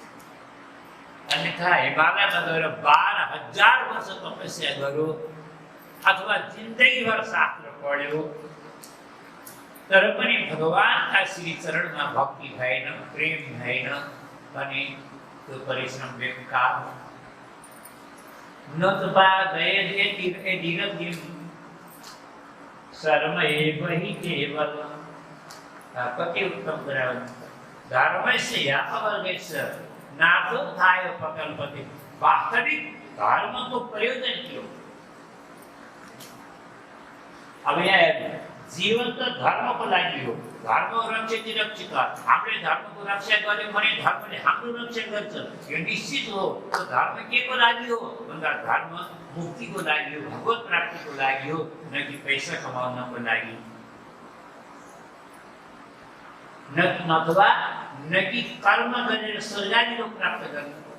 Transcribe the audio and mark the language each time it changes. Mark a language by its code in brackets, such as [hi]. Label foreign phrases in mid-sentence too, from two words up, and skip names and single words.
[ne] अन्यथा हिमालयमा गएर 12,000 वर्ष तपस्या गर्यो अथवा जिन्दगीभर शास्त्र पढ्यो, तर पनि भगवान्का श्री चरणमा भक्ति भएन, प्रेम भएन भने त्यो परिश्रम बेकार हो। [sa] शर्मैव हि केवल। [ne] कति उत्तम कुरा हुन्छ। [sa] धर्मस्य या अवर्गस्य नाथोत्थाय प्रकल्पते। [ne] वास्तविक धर्मको प्रयोजन के हो? अब यहाँ हेर्नु, जीवन त धर्मको लागि हो। [sa] धर्म रक्षित रक्षित, [ne] हामीले धर्मको रक्षा गर्यौँ भने धर्मले हाम्रो रक्षा गर्छ, यो निश्चित हो। तो धर्म के को लागि हो भन्दा धर्म मुक्तिको लागि हो, भगवत प्राप्तिको लागि हो, न कि पैसा कमाउनको लागि, न कि कर्म गरेर स्वर्गादि लोक प्राप्त गर्नु।